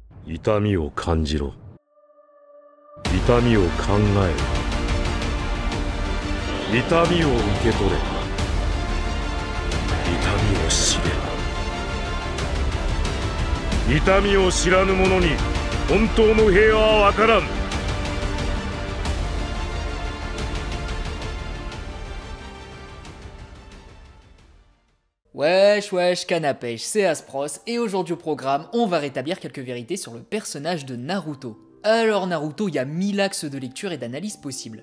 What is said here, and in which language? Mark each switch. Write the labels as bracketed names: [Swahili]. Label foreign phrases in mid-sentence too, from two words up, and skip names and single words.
[Japanese] 痛みを感じろ。痛みを考えろ。痛みを受け取れ。痛みを知れ。痛みを知らぬ者に本当の平和はわからん。 [French] Wesh wesh canapèche, c'est Aspros et aujourd'hui au programme, on va rétablir quelques vérités sur le personnage de Naruto. Alors Naruto, il y a 1000 axes de lecture et d'analyse possibles.